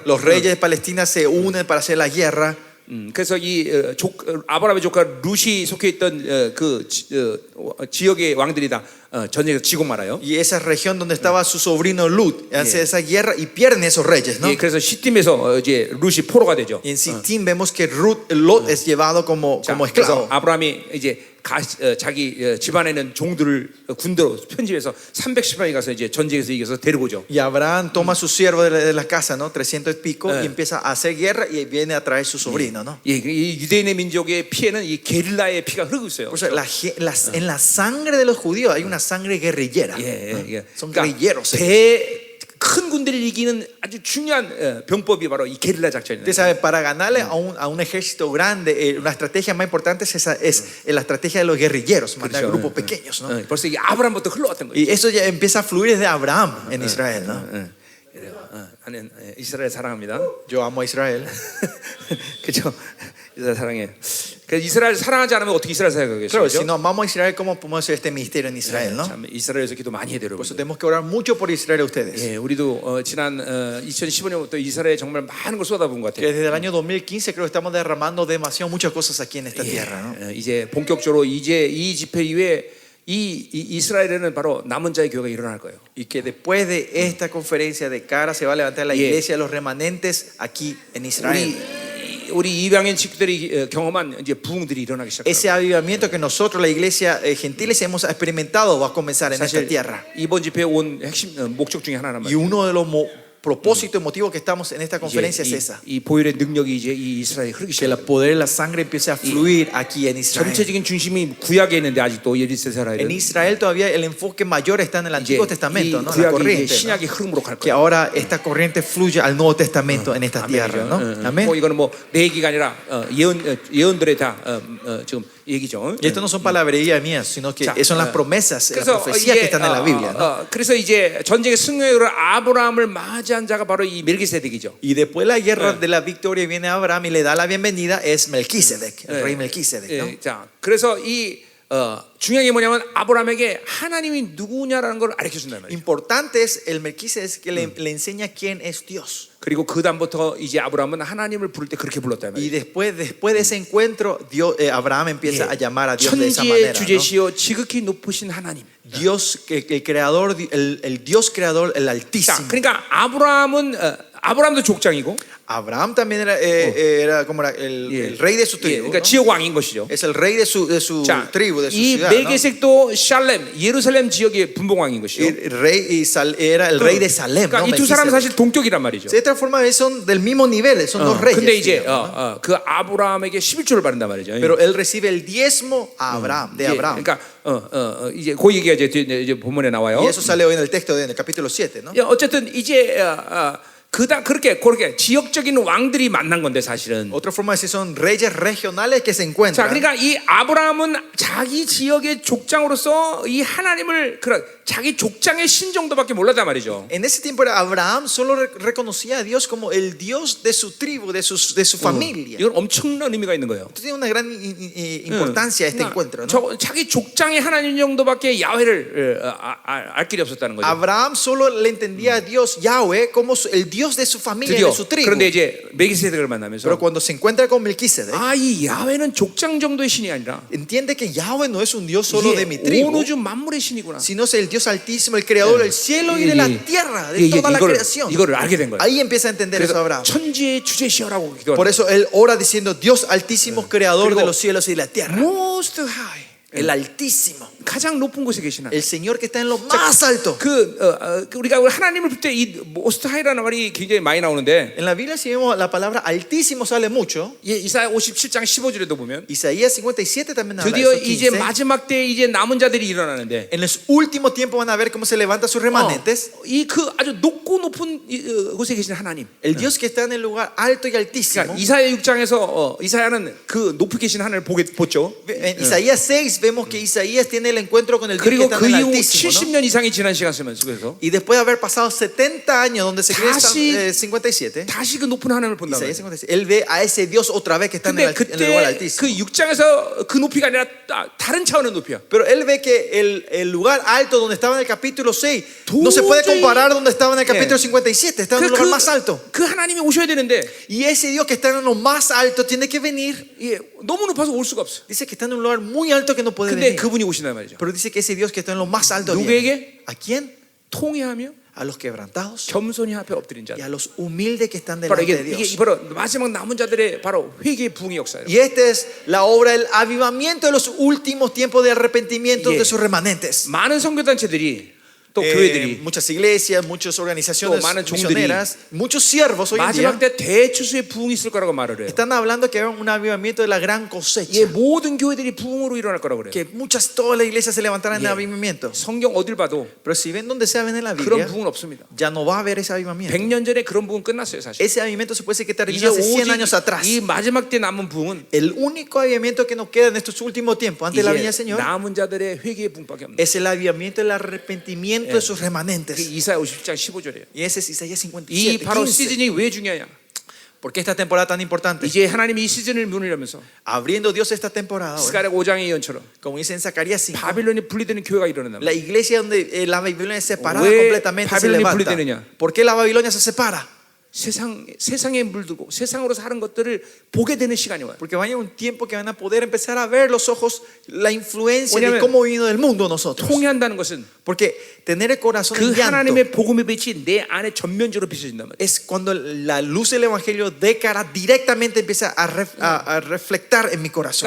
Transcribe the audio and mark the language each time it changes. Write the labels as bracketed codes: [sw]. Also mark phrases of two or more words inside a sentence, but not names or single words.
[es] Los reyes de Palestina se unen para hacer la guerra. [ko] 그래서 이 아브라함의 조카 룻이 속해 있던 지역의 왕들이 다 전쟁에서 지고 말아요. [es] Y esa región donde estaba su sobrino Lut hace esa guerra y pierden esos reyes, ¿no? [ko] 예, 그래서 시팀에서 이제 룻이 포로가 되죠. [es] Y en Sittim vemos que Lot es llevado como [ko] 자, [es] esclavo. [ko] 그래서 아브라함이 이제 자기 집안에 있는 종들을 군대로 편집해서 310명이 가서 이제 전쟁에서 이겨서 데리고 오죠. [es] Y Abraham toma a su siervo de la casa, ¿no? 300 y pico, y empieza a hacer guerra y viene a traer su sobrino, ¿no? [ko] 예, 이 유대인의 민족의 피해는 이 게릴라의 피가 흐르고 있어요. [es] Por eso, en la sangre de los judíos hay una sangre guerrillera. [ko] 예. [es] Son [ko] 그러니까 [es] guerrilleros. [ko] 큰 군대를 이기는 아주 중요한 병법이 바로 이 게릴라 작전이에요. [es] Usted sabe, para ganarle a un ejército grande, una estrategia más importante es la estrategia de los guerrilleros, mandar [ko] 그렇죠. [es] grupos pequeños, ¿no? [ko] 벌써 이게 아브라함부터 흘러왔던 거예요. [es] Y eso ya empieza a fluir desde Abraham en Israel, ¿no? [ko] 나는 이스라엘 사랑합니다. [es] Yo amo a Israel. [ko] 그렇죠? 이스라엘 사랑해. 그래서 이스라엘 사랑하지 않으면 어떻게 이스라엘 사랑하겠어요? [es] Claro, si no amamos a Israel, ¿cómo podemos hacer este ministerio en Israel, no? [ko] 참 이스라엘에서 기도 많이 해야 돼요, [es] Por eso [ko] 여러분. [es] tenemos que orar mucho por Israel a ustedes. [ko] 예, 우리도 지난 2015년부터 이스라엘에 정말 많은 걸 쏟아부은 것 [es] Que [ko] 같아요. [es] desde el año 2015 creo que estamos derramando demasiado muchas cosas aquí en esta tierra, ¿no? [ko] 이제 본격적으로 이제 이 집회 이후에 이스라엘에는 바로 남은 자의 교회가 일어날 거예요. [es] Y que después de esta conferencia de cara se va a levantar la iglesia de los remanentes aquí en Israel. [ko] 우리 이방인 친구들이 경험한 이제 부흥들이 일어나기 시작해요. [es] Ese avivamiento que nosotros, la iglesia gentiles, hemos experimentado va a comenzar en esta [ko] 사실 [es] tierra. [ko] 이번 집회에 온 핵심 목적 중에 하나란 [es] Y [ko] 말이에요. [es] uno de los propósitos y motivos que estamos en esta conferencia es esa. [ko] 이 보혈의 능력이 이제 이 이스라엘에 흐르기 [es] Que el [ko] 시작해요. [es] poder de la sangre empiece a fluir aquí en Israel. [ko] 전체적인 중심이 구약에 있는데 아직도 [es] En [ko] 이스라엘은 [es] Israel todavía el enfoque mayor está en el [ko] 이제 [es] Antiguo [ko] 이 [es] Testamento, ¿no? La [ko] 구약이 이제 [es] corriente, ¿no? [ko] 신약의 흐름으로 갈 [es] Que [ko] 거예요. [es] ahora esta corriente fluye al Nuevo Testamento en esta tierra, ¿no? Amén. [ko] 뭐 이거는 뭐 내 얘기가 아니라 예언들의 다 지금 얘기죠. [es] Y esto no son palabrerías mías, sino que [ko] 자, [es] son las promesas, las [ko] 그래서 [es] profecías que están en la Biblia, ¿no? [ko] 그래서 이제 전쟁의 승리로 아브라함을 맞이한 자가 바로 이 멜기세덱이죠. [es] Y después la guerra de la victoria viene Abraham y le da la bienvenida es Melquisedec, el rey Melquisedec, ¿no? [ko] 자, 그래서 이 중요한 게 뭐냐면 아브라함에게 하나님이 누구냐라는 걸 가르쳐 준단 말이에요. [es] Importante es el Melquisedec que le enseña quién es Dios. [ko] 그리고 그 다음부터 이제 아브라함은 하나님을 부를 때 그렇게 불렀단 [es] Y [ko] 말이에요. [es] después de ese encuentro, Abraham empieza a llamar a Dios de esa [ko] 천지의 [es] manera, ¿no? [ko] 주제시요 지극히 높으신 하나님. [es] Dios, el creador, el Dios creador, el [ko] 자, [es] Altísimo. [ko] 그러니까 아브라함도 족장이고, [es] Abraham también era como era el rey de su tribu, [ko] 그러니까 [es] ¿no? [ko] 지역 왕인 것이죠. [es] Es el rey de su [ko] 자, [es] tribu, de su [ko] 이 [es] ciudad, ¿no? [ko] 멜기세덱도 샬렘, 예루살렘 지역의 분봉왕인 것이죠. [es] Era el rey de Salem, [ko] 그러니까 [es] ¿no? [ko] 이 두 사람은 [es] Melquisedec. [ko] 사실 동격이란 말이죠. [es] De esta forma son del mismo nivel, son dos reyes. [ko] 근데 이제 [es] digamos, ¿no? [ko] 그 아브라함에게 11조를 받는단 말이죠. [es] Pero él recibe el diezmo a Abraham, de [ko] 예, [es] Abraham. [ko] 그러니까 이제 그 얘기가 이제 본문에 나와요. [es] Y eso sale hoy en el texto, en el capítulo 7, ¿no? [ko] 예, 어쨌든 이제 그렇게 지역적인 왕들이 만난 건데 사실은. [es] Otra forma de decir son reyes regionales que se [ko] 자, [es] encuentran. [ko] 그러니까 이 아브라함은 자기 지역의 족장으로서 이 하나님을 자기 족장의 신 정도밖에 몰랐단 말이죠. [es] En ese tiempo Abraham solo reconocía a Dios como el Dios de su tribu, de su familia. [ko] 이건 엄청난 의미가 있는 거예요. [es] Esto tiene una gran importancia este encuentro, ¿no? [ko] 자기 족장의 하나님 정도밖에 야훼를 알 길이 없었다는 거죠. [es] Abraham solo le entendía a Dios Yahweh como el Dios de su familia, [ko] 드디어 [es] de su tribu. [ko] 그런데 이제 멜기세덱을 만나면서 [es] Pero cuando se encuentra con Melquisedec, [ko] 이 야훼는 족장 정도의 신이 아니라 [es] entiende que Yahweh no es un Dios solo de mi [ko] 이게 [es] tribu, [ko] 온 우주 만물의 신이구나. [es] sino es el Dios altísimo, el creador del cielo y de la tierra, de toda la creación. [ko] 이거를 알게 된 거예요. [es] Ahí empieza a entender eso [ko] 그래서 [es] Abraham. [ko] 천지의 주제시여라고 기도하는 [es] Por eso él ora diciendo Dios altísimo, creador [ko] 그리고 [es] de los cielos y de la tierra. [en] Most High. [es] El Altísimo, [ko] 가장 높은 곳에 계신 하나님. [es] el Señor que está en lo más alto. [ko] 우리가 하나님을 볼 때 이 모스트하이라는 말이 굉장히 많이 나오는데, [es] En la Biblia si vemos la palabra Altísimo sale mucho. [ko] 예, 이사야 57장 15절에도 보면 [es] Isaías 57 también habla de [ko] 드디어 [es] eso, [ko] 이제 [es] 15. [ko] 마지막 때 이제 남은 자들이 일어나는데, [es] En los últimos tiempos van a ver cómo se levantan sus remanentes. [ko] 이 그 아주 높고 높은 곳에 계신 하나님. [es] El Dios que está en el lugar alto y altísimo. [ko] 그러니까 이사야 6장에서 이사야는 그 높이 계신 하나님을 보죠. [es] En Isaías 6 vemos que Isaías tiene el encuentro con el Dios que [ko] 그리고 [es] está [ko] 그 [es] en el [ko] 이후 [es] Altísimo, ¿no? [ko] 70년 이상이 지난 시간 속에서 [es] Y después de haber pasado 70 años donde se cree [ko] 다시- [es] 57, [ko] 다시 그 높은 하나님을 본다고. [es] Isaías 57, él ve a ese Dios otra vez que está en [ko] 근데 [es] el lugar [ko] 그때 [es] altísimo. [ko] 그 6장에서 그 높이가 아니라 다른 차원의 높이야. [es] Pero él ve que el lugar alto donde estaba en el capítulo 6 no se puede comparar donde estaba en el capítulo 57, está en un lugar más alto. [ko] 그 하나님이 오셔야 되는데, [es] Y ese Dios que está en lo más alto tiene que venir. [ko] 예, 너무 높아서 올 수가 없어. [es] Dice que está en un lugar muy alto que no puede [ko] 근데 [es] venir. [ko] 그분이 오신단 말이죠. [es] Pero dice que ese Dios que está en lo más alto viene. [ko] 누구에게? [es] ¿A quién? [ko] 통회하며 [es] A los quebrantados [ko] 겸손히 앞에 엎드린 자. [es] y a los humildes que están [ko] 바로 [es] delante de [ko] 이게 [es] Dios. [ko] 바로 마지막 남은 자들의 바로 회개의 부흥의 역사예요. [es] Y esta es la obra del avivamiento de los últimos tiempos de arrepentimiento Yeah. de sus remanentes. [ko] 많은 선교단체들이 또 교회들이 [es] Muchas iglesias, muchas organizaciones [ko] 또 많은 종들이 [es] misioneras, muchos siervos hoy en día [ko] 마지막 때 대추수의 부흥이 있을 거라고 말을 해요. [es] están hablando que hay un avivamiento de la gran [ko] 예, [es] cosecha. [ko] 모든 교회들이 부흥으로 일어날 거라고 그래요. [es] Que todas las iglesias se levantarán en Yeah. avivamiento. [ko] 성경 어딜 봐도 [es] Pero si ven donde sea ven en la [ko] 그런 [es] Biblia, [ko] 부흥은 없습니다. [es] ya no va a haber ese avivamiento. [ko] 100년 전에 그런 부흥 끝났어요, 사실. [es] Ese avivamiento se puede decir que [ko] 이제 [es] terminó hace 100 años [ko] 오직 [es] atrás. [ko] 이 마지막 때 남은 부흥은 [es] El único avivamiento que nos queda en estos últimos tiempos antes de la venida del [ko] 이제 [es] Señor [ko] 남은 자들의 회개의 부흥밖에 없는. [es] es el avivamiento del arrepentimiento de sus remanentes. [ko] 그게 이사야 57장 15절이에요. [es] Y ese es Isaías [ko] 이 [es] 57, [ko] 바로 [es] 15. [ko] 시즌이 왜 중요하냐? [es] ¿Por qué esta temporada tan importante? [ko] 이제 하나님이 이 시즌을 문을 열면서 [es] Abriendo Dios esta temporada ahora, [ko] 스가랴 5장의 예언처럼 [es] como dice en Zacarías 5, [ko] 바빌론이 분리되는 교회가 일어난다. [es] la iglesia donde la Babilonia es separada [ko] 왜 [es] completamente se [ko] 바빌론이 [es] levanta. [ko] 분리되느냐? [es] ¿Por qué la Babilonia se separa? [ko] 세상에 물들고 세상으로 사는 것들을 보게 되는 시간이 와요. [es] Porque va a haber un tiempo que van a poder empezar a ver los ojos la influencia de [ko] 왜냐하면 [es] cómo vino del mundo nosotros. [ko] 통회한다는 것은 [es] Porque tener el corazón [ko] 그 [es] en llanto [ko] 하나님의 복음의 빛이 내 안에 전면적으로 비춰진단 말이에요. [es] es cuando la luz del evangelio de cara directamente empieza a reflectar en mi corazón.